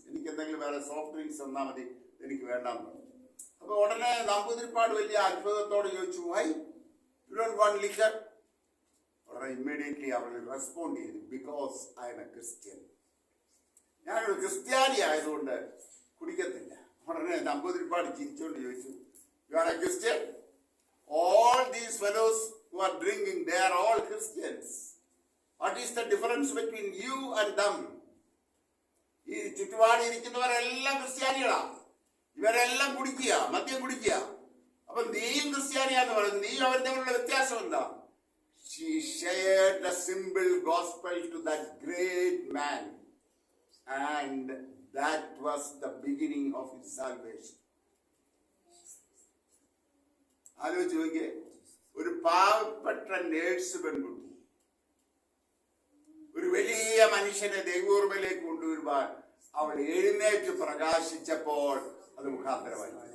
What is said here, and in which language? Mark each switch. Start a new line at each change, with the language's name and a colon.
Malayalam: എനിക്ക് എന്തെങ്കിലും വേറെ സോഫ്റ്റ് ഡ്രിങ്ക്സ് തന്നാൽ മതി, എനിക്ക് വേണ്ടാന്ന് പറഞ്ഞു. അപ്പൊ ഉടനെ നമ്പൂതിരിപ്പാട് വലിയ അത്ഭുതത്തോടെ ചോദിച്ചു,
English: Why you don't want liquor?
Malayalam: ഉടനെ ഇമ്മീഡിയറ്റ്ലി അവൾ റെസ്പോണ്ട് ചെയ്തു,
English: Because I'm a Christian.
Malayalam: ഞാനൊരു ക്രിസ്ത്യാനി ആയതുകൊണ്ട് കുടിക്കത്തില്ല. ഉടനെ നമ്പൂതിരിപ്പാട് ചിരിച്ചുകൊണ്ട് ചോദിച്ചു,
English: You are a Christian? All these fellows who are drinking, they are all Christians. What is the difference between you and them?
Malayalam: ഈ ചുറ്റുപാടി ഇരിക്കുന്നവരെല്ലാം ക്രിസ്ത്യാനികളാ. ഇവരെല്ലാം കുടിക്കുക, മദ്യം കുടിക്കുക. അപ്പൊ നീയും ക്രിസ്ത്യാനിയാന്ന് പറയുന്നത്, നീ അവർ തമ്മിലുള്ള വ്യത്യാസം എന്താ?
English: She shared the simple gospel to that great man, and that was the beginning of his salvation.
Malayalam: ആലോചിച്ച് നോക്കിയേ, ഒരു പാവപ്പെട്ട നേഴ്സ് പെൺകുട്ടി ഒരു വലിയ മനുഷ്യനെ ദൈവോർമ്മയിലേക്ക് കൊണ്ടുവരുവാൻ അവൾ എഴുന്നേറ്റ് പ്രകാശിച്ചപ്പോൾ അത് മുഖാന്തരമായി.